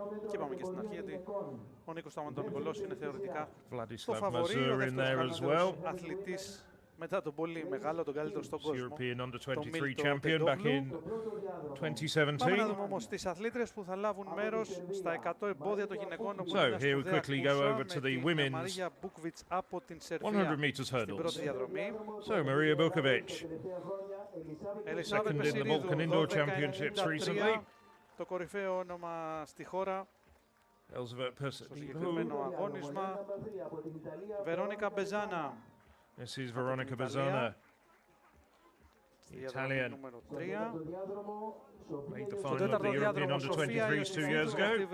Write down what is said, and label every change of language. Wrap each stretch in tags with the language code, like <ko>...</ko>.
<el>Και είπαμε και στην αρχή ότι ο Νίκος Σταματονικολός είναι θεωρητικά το φαβορί, ο δεύτερος αθλητής μετά τον πολύ μεγάλο, τον καλύτερο στον κόσμο.</el> <en>European Under-23 champion back in 2017.</en> <el>Πάμε να δούμε όμως τις αθλήτρες που θα λάβουν μέρος στα 100 εμπόδια των γυναικών.</el> <en>So here we quickly go over to the women's 100 meters hurdles. So Maria Bukovic, second in the Balkan Indoor Championships recently.</en> <el>Το κορυφαίο όνομα στη χώρα.</el> <en>Elizabeth</en> <el>Στο συγκεκριμένο αγώνισμα. Βερόνικα Μπεζάνα.</el> <en>This is Veronica Bazzana, Italian. Made the final of the European Under-23s 2 years ago.</en>